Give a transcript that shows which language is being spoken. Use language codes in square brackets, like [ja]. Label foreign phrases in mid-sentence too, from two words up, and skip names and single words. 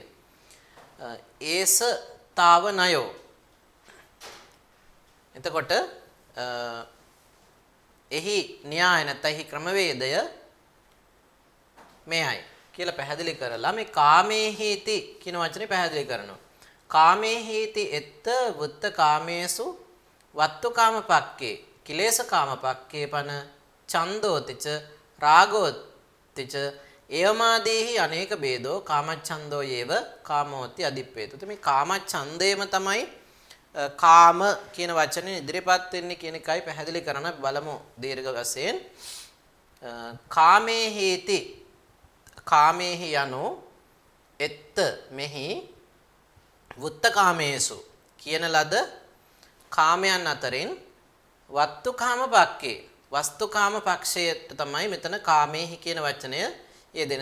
[pi] ඒස තාව නයෝ. [si] එතකොට එහි න්‍යාය නැත්නම් එහි ක්‍රමවේදය මේයි කියලා පැහැදිලි කරලා මේ කාමේහීති කියන වචනේ පැහැදිලි කරනවා. [pi] කාමේහීති එත්ත වුත්ත කාමේසු වත්තුකාම පක්කේ කිලේශකාම පක්කේ පන ඡන්දෝතිච රාගෝතිච ඒවමාදීහි අනේක ભેදෝ කාමච්ඡන්தோ ඒව කාමෝති අදිප්පේතු. [si] මේ කාමච්ඡන්දේම තමයි කාම කියන වචනේ ඉදිරිපත් වෙන්නේ කියන එකයි පැහැදිලි කරන බලමු දීර්ඝ වශයෙන්. [pi] කාමේහීති කාමේහි [si] යනු එත්ත මෙහි වුත්තකාමේසු කියන ලද කාමයන් අතරින් [pi] වත්තුකාම පක්කේ [si] වස්තුකාම පක්ෂයට තමයි මෙතන කාමේහි කියන වචනය යෙදෙන.